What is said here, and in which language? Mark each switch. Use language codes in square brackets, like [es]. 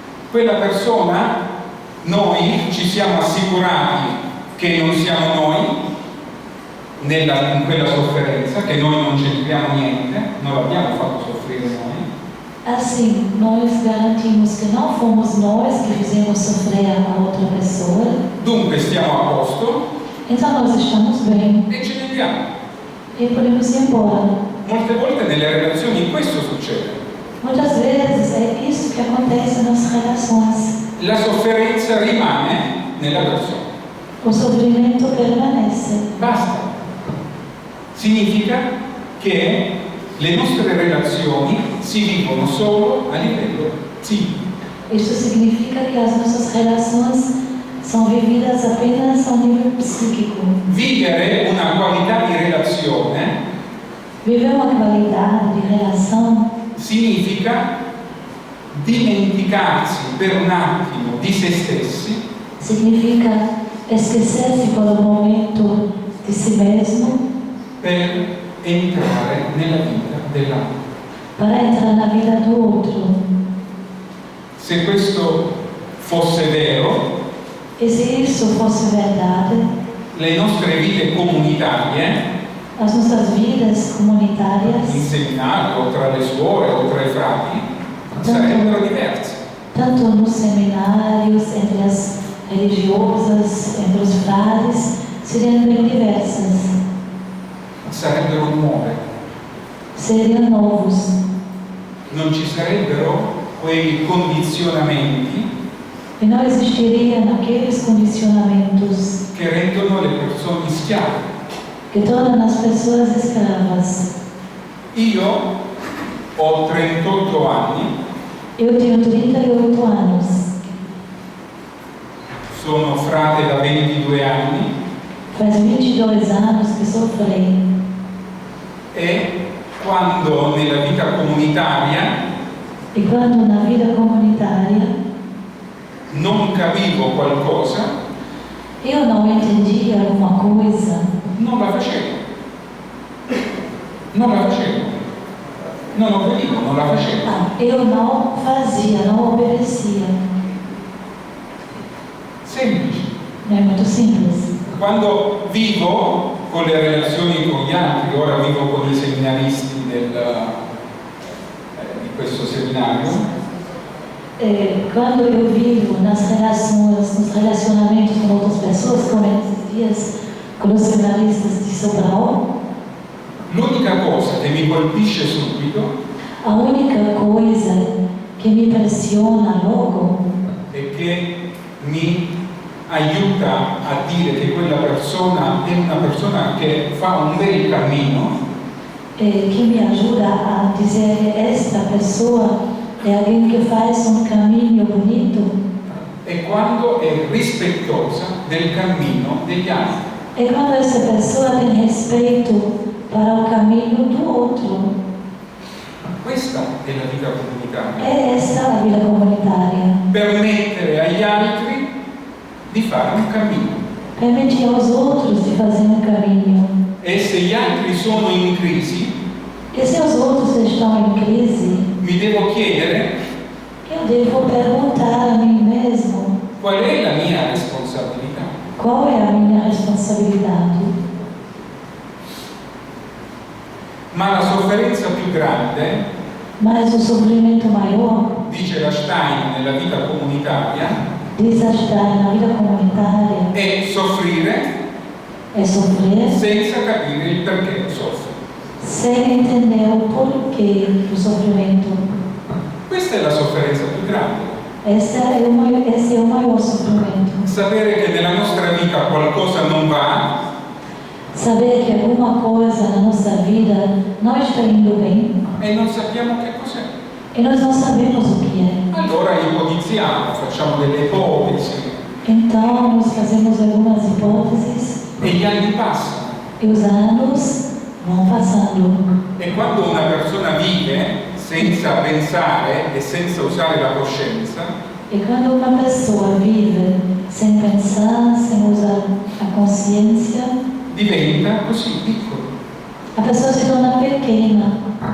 [it] Quella persona, noi ci siamo assicurati che non siamo noi in quella sofferenza, che noi non c'entriamo niente, non l'abbiamo fatto soffrire noi. [pt] Assim, nós garantimos que não fomos nós que fizemos sofrer a outra pessoa. [it] Dunque stiamo a posto [pt] Então nós estamos bem [it] e ce ne andiamo. [pt] e podemos ir embora. [it] Molte volte nelle relazioni questo succede. [pt] Muitas vezes é isso que acontece nas relações. [it] La sofferenza rimane nella persona. [pt] O sofrimento permanece. [it] Basta. Significa che le nostre relazioni si vivono solo a livello psichico. [pt] Isso significa que as nossas relações são vividas apenas ao nível psíquico. [it] Vivere una qualità di relazione [pt] Viver uma qualidade de relação [it] significa dimenticarsi per un attimo di se stessi [pt] significa esquecer-se por um momento de si mesmo [it] per entrare nella vita dell'altro. [pt] para entrar na vida do outro. [it] Se questo fosse vero, [pt] E se isso fosse verdade, [it] le nostre vite comunitarie, [pt] as nossas vidas comunitárias, [it] in seminario o tra le suore o tra i frati, sarebbero diverse. [pt] tanto nos seminários, entre as religiosas, entre os frades, seriam bem diversas, [it] Sarebbero nuove. [pt] seriam novos. [it] Non ci sarebbero quei condizionamenti [pt] E não existiriam aqueles condicionamentos [it] che rendono le persone schiave. [pt] que tornam as pessoas escravas. [it] Io ho 38 anni, [pt] Eu tenho 38 anos, [it] sono frate da 22 anni [pt] faz 22 anos que sou frei. [it] e quando nella vita comunitaria [pt] E quando na vida comunitária [it] non capivo qualcosa, [pt] eu não entendia alguma coisa, [it] non la facevo. Non la facevo. Non obbedivo, non la facevo. [pt] eu não fazia, não obedecia. [it] Semplice. [pt] É muito simples. [it] Quando vivo con le relazioni con gli altri, ora vivo con i seminaristi di questo seminario, [pt] Quando eu vivo nas relações, nos relacionamentos com outras pessoas, como esses dias com os seminaristas de Sobral, [it] l'unica cosa che mi colpisce subito [pt] a única coisa que me impressiona logo [it] e che mi aiuta a dire che quella persona è una persona che fa un bel cammino, [pt] que me ajuda a dizer que esta pessoa é alguém que faz um caminho bonito, [it] è quando è rispettosa del cammino degli altri. [pt] é quando essa pessoa tem respeito para o caminho do outro. [it] Questa è la vita comunitaria. [pt] É essa a vida comunitária. [it] Permettere agli altri di fare un cammino. [pt] Permitir aos outros de fazer um caminho. [it] E se gli altri sono in crisi, [pt] E se os outros estão em crise, [it] mi devo chiedere [pt] eu devo perguntar a mim mesmo [it] qual è la mia responsabilità. [pt] qual é a minha responsabilidade. [it] Ma la sofferenza più grande, [pt] Mas o sofrimento maior, [it] dice la Stein nella vita comunitaria, [pt] diz a Stein na vida comunitária, [it] è soffrire [pt] é sofrer [it] senza capire il perché soffro. [pt] sem entender o porquê do sofrimento. [it] Questa è la sofferenza più grande. [pt] Esse é o maior sofrimento. [it] Sapere che nella nostra vita qualcosa non va [pt] Saber que alguma coisa na nossa vida não está indo bem [it] e non sappiamo che cos'è. [pt] e nós não sabemos o que é. [it] Allora ipotizziamo, facciamo delle ipotesi [pt] Então, nós fazemos algumas hipóteses [it] e gli anni passano. [pt] e os anos vão passando. [it] E quando una persona vive senza pensare e senza usare la coscienza, [pt] E quando uma pessoa vive sem pensar, sem usar a consciência, [it] diventa così piccolo. [pt] a pessoa se torna pequena.